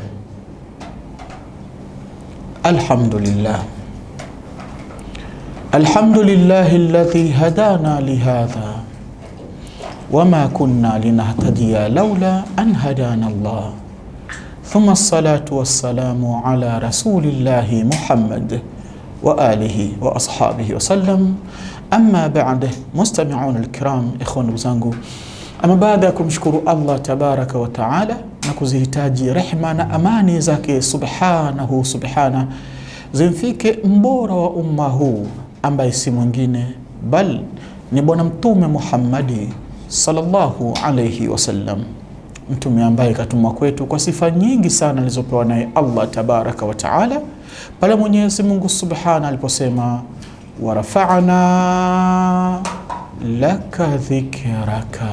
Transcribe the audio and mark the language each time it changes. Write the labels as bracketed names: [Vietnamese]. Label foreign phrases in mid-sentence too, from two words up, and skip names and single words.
[Arabic] الحمد لله، الحمد لله الذي هدانا لهذا وما كنا لنهتدي لولا أن هدانا الله، ثم الصلاة والسلام على رسول الله محمد وآله وأصحابه وسلم. أما بعد، مستمعون الكرام، إخوان وزangu, أما [Swahili] baada ya kumshukuru [Arabic] الله تبارك وتعالى na [Swahili] kuzihitaji rehma na amani zake [Arabic] سبحانه سبحان [Swahili] zimfike mbora wa umma huu ambaye si mwingine bal ni bwana mtume Muhammadi [Arabic] صلى الله عليه وسلم, [Swahili] mtume ambaye katumwa kwetu kwa sifa nyingi sana alizopewa naye [Arabic] الله تبارك وتعالى, [Swahili] pale Mwenyezi Mungu subhana aliposema [Arabic] ورفعنا لك ذكرك.